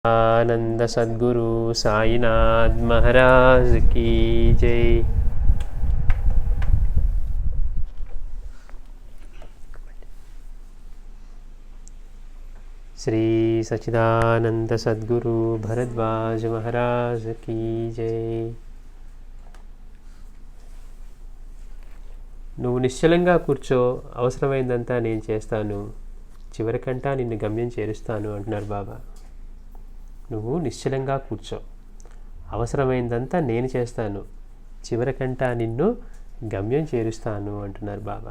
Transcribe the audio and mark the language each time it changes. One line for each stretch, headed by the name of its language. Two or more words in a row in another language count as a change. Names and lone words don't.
Hindi: आनंद सद्गुरु साईनाथ महाराज की जय। श्री सच्चिदानंद सद्गुरु भरद्वाज महाराज की जय।
Telugu: నువ్వు నిశ్చలంగా కూర్చో, అవసరమైందంతా నేను చేస్తాను, చివరికంటా నిన్ను గమ్యం చేరుస్తాను అంటున్నారు బాబా. నువ్వు నిశ్చలంగా కూర్చో, అవసరమైందంతా నేను చేస్తాను, చివరికంటా నిన్ను గమ్యం చేరుస్తాను అంటున్నారు బాబా.